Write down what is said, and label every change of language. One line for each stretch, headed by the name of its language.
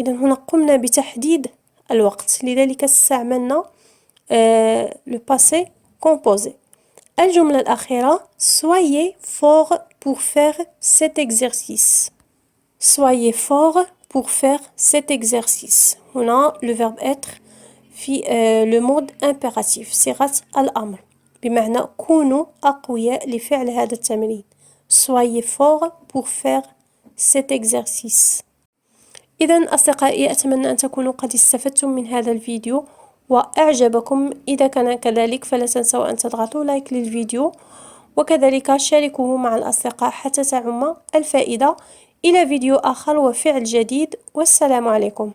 Arabic: إذا هنا قمنا بتحديد الوقت لذلك استعملنا
French: le passé composé.
Arabic: الجملة الأخيرة
French: Soyez fort pour faire cet exercice. Soyez fort pour faire cet exercice.
Arabic: هنا
French: le verbe être
Arabic: في
French: le mode impératif
Arabic: صيغة الأمر بمعنى كونوا أقوياء لفعل هذا التمرين.
French: Soyez fort pour faire cet exercice.
Arabic: إذا أصدقائي أتمنى أن تكونوا قد استفدتم من هذا الفيديو وأعجبكم. إذا كان كذلك فلا تنسوا أن تضغطوا لايك للفيديو وكذلك شاركوه مع الأصدقاء حتى تعم الفائدة. إلى فيديو آخر وفعل جديد والسلام عليكم.